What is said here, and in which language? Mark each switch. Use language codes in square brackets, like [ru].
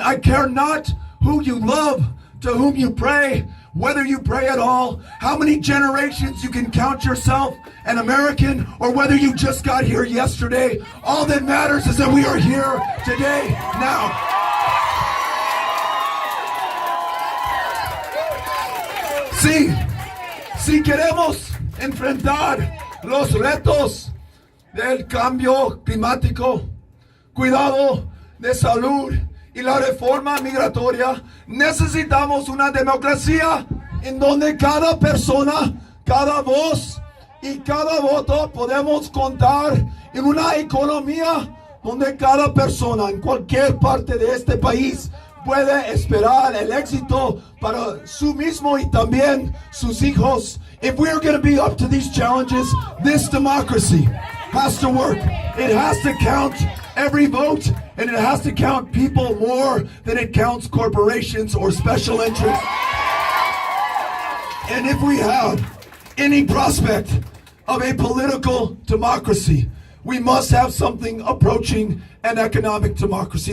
[en] I care not who you love, to whom you pray, whether you pray at all, how many generations you can count yourself an American, or whether you just got here yesterday. All that matters is that we are here today, now. [es] Si queremos enfrentar los retos del cambio climático, cuidado de salud y la reforma migratoria, necesitamos una democracia en donde cada persona, cada voz y cada voto podemos contar en una economía donde cada persona en cualquier parte de este país puede esperar el éxito para su mismo y también sus hijos. [en] If we are going to be up to these challenges, this democracy has to work. It has to count every vote, and it has to count people more than it counts corporations or special interests. And if we have any prospect of a political democracy, we must have something approaching an economic democracy.